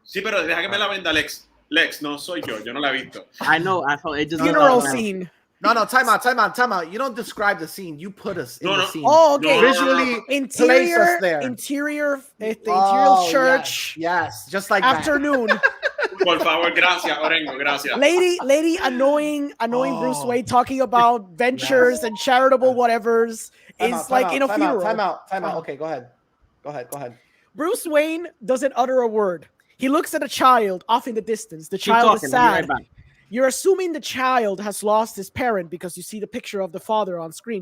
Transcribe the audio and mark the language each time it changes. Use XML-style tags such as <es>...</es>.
<es>Sí, pero deja que me la venda Lex, no soy yo no la he visto.</es> <en>I know, it just funeral scene. No, time out. You don't describe the scene. You put us in the scene. Oh, okay. Visually place us there. Interior Yes, church. yes, just like afternoon.</en> <es>Por favor, gracias, Orengo, gracias.</es> <en>Lady annoying Bruce Wayne talking about ventures and charitable whatevers is like in a funeral. Time out. Okay, go ahead. Bruce Wayne doesn't utter a word. He looks at a child off in the distance. The child is sad. You're assuming the child has lost his parent because you see the picture of the father on screen.</en>